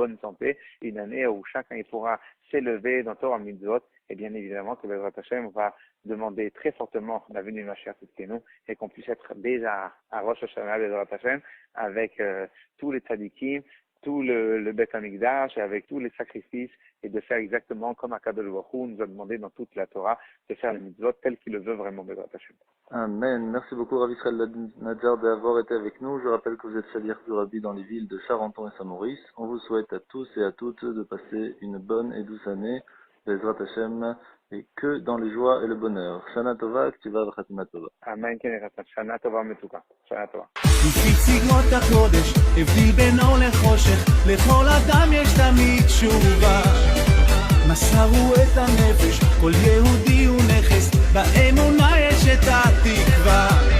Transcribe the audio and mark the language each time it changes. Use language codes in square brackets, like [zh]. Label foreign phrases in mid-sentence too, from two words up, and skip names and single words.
[fr] bonne santé, une année où chacun il pourra s'élever dans [he] תורה מצוות, [fr] et bien évidemment que [he] בעזרת השם [fr] va demander très fortement la venue de [he] משיח צדקנו [fr] et qu'on puisse être déjà à [he] ראש השנה בעזרת השם [fr] avec tous les tzadikim, tout le [he] בית המקדש [fr] et avec tous les sacrifices et de faire exactement comme [he] הקדוש ברוך הוא [fr] nous a demandé dans toute la Torah de faire les mitzvot tel qu'il le veut vraiment [he] בעזרת השם. [fr] Amen. Merci beaucoup Rav Israël Nadjar d'avoir été avec nous. Je rappelle que vous êtes Shaliach du Rabbi dans les villes de Charenton et Saint-Maurice. On vous souhaite à tous et à toutes de passer une bonne et douce année, [he] בעזרת השם, [fr] et que dans les joies et le bonheur. [he] שנה טובה, כתיבה וחתימה טובה. אמן. שנה טובה מתוקה. שנה טובה. לפי צבאות הקודש, הבדיל בינו לחושך, לכל אדם יש תמיד תשובה. מסרו את הנפש, כל יהודי הוא נכס, באמונה יש את התקווה.